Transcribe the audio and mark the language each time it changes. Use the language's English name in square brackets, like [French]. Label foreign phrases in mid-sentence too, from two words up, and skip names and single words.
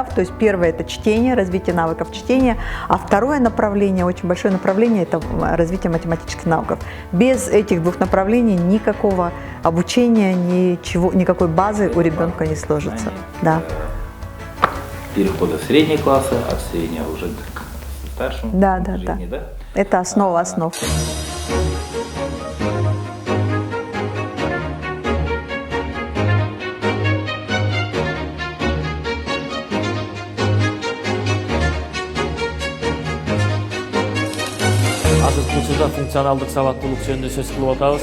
[Russian] То есть первое – это чтение, развитие навыков чтения, а второе направление, очень большое направление – это развитие математических навыков. Без этих двух направлений никакого обучения, никакой базы у ребенка не сложится. Да. Перехода в средние классы, от среднего уже к старшему. Да. Да? Это основа основ. [Kyrgyz] Азыркы учурда функционалдык сабаттуулук жөнүндө сөз кылып атабыз.